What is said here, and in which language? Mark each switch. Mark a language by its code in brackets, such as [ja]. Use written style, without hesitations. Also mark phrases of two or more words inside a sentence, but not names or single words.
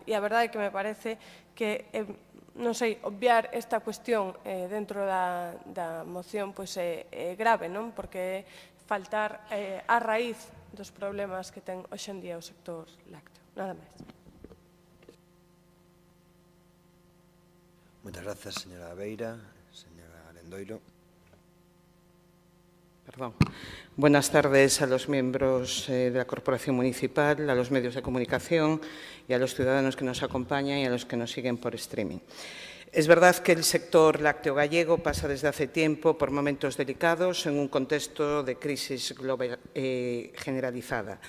[gl] E a verdade é que me parece que, non sei, obviar esta cuestión dentro da moción é grave, non? Porque faltar á raíz dos problemas que ten hoxe en día o sector lácteo. Nada máis. [es] Muchas gracias, señora Beira. Señora Lendoiro. Perdón. Buenas tardes a los miembros de la Corporación Municipal, a los medios de comunicación y a los ciudadanos que nos acompañan y a los que nos siguen por streaming. Es verdad que el sector lácteo gallego pasa desde hace tiempo por momentos delicados en un contexto de crisis generalizada.